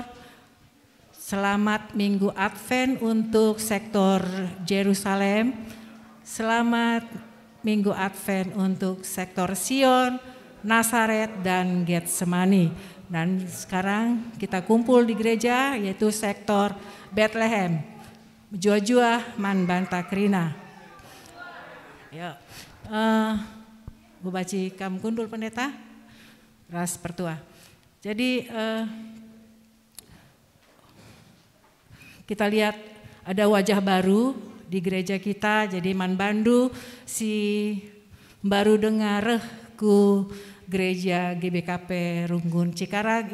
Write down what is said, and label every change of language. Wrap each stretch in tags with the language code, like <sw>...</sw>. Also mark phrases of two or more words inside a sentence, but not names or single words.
<id>Selamat Minggu Advent untuk sektor Yerusalem. Selamat Minggu Advent untuk sektor Sion, Nazaret, dan Getsemani. Dan sekarang kita kumpul di gereja yaitu sektor Bethlehem.</id> <btx>Jua-jua man banta krina. Ya, Bu baci kam kundul pendeta, ras pertua.</btx> <id>Jadi kita lihat ada wajah baru di gereja kita.</id> <btx>Jadi man bandu si baru dengar ku gereja GBKP Runggun Cikarang.</btx>